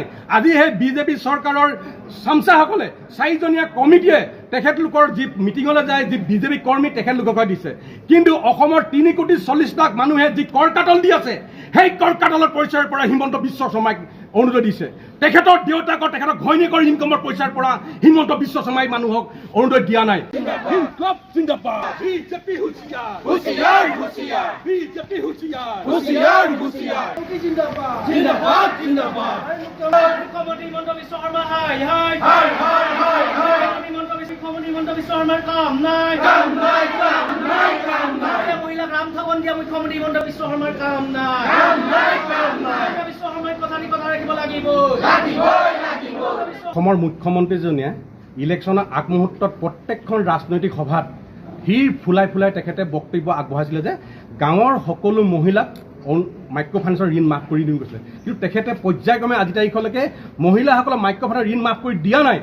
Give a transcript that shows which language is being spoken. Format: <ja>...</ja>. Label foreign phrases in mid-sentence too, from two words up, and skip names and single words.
<as>আজি সেই বিজেপি চৰকাৰৰ চামচাসকলে 4জনীয়া কমিটিয়ে তেখেতলোকৰ যি মিটিঙলৈ যায়, যি বিজেপি কৰ্মী তেখেতলোকক দিছে, কিন্তু অসমৰ 3,40,00,000 মানুহে যি কৰ কাটল দি আছে, সেই কৰ কাটলৰ পইচাৰ পৰা হিমন্ত বিশ্ব শৰ্মাই অৰুণোদয় দিছে। তেখেতৰ দেউতাকৰ তেখেতৰ ঘৈণীয়েকৰ ইনকমৰ পইচাৰ পৰা হিমন্ত বিশ্ব শৰ্মাই মানুহক অৰুণোদয় দিয়া নাই।</as> <hi>जिंदाबाद बीजेपी होशियार होशियार होशियार बीजेपी होशियार होशियार होशियार जिंदाबाद जिंदाबाद जिंदाबाद</hi> <as>মুখ্যমন্ত্ৰী হিমন্ত বিশ্ব শৰ্মা হাই হাই हाय हाय हाय हाय মুখ্যমন্ত্ৰী হিমন্ত বিশ্ব শৰ্মাৰ কাম নাই কাম নাই কাম নাই কাম নাই মহিলাক ৰাম ঠাবন দিয়া মুখ্যমন্ত্ৰী হিমন্ত বিশ্ব শৰ্মাৰ কাম নাই কাম নাই কাম নাই হিমন্ত বিশ্ব শৰ্মাই কথা ৰাখিব লাগিব লাগিবই লাগিবই অসমৰ মুখ্যমন্ত্ৰীজনীয়ে ইলেকশ্যনৰ আগমুহূৰ্তত প্ৰত্যেকখন ৰাজনৈতিক সভাত হিৰ ফুলাই ফুলাই তেখেতে বক্তব্য আগবঢ়াইছিলে যে গাঁৱৰ সকলো মহিলাক মাইক্ৰ' ফাইনেন্সৰ ঋণ মাফ কৰি দিওঁ কৈছিলে, কিন্তু তেখেতে পৰ্যায়ক্ৰমে আজি তাৰিখলৈকে মহিলাসকলক মাইক্ৰ' ফাইনেন্সৰ ঋণ মাফ কৰি দিয়া নাই।</as>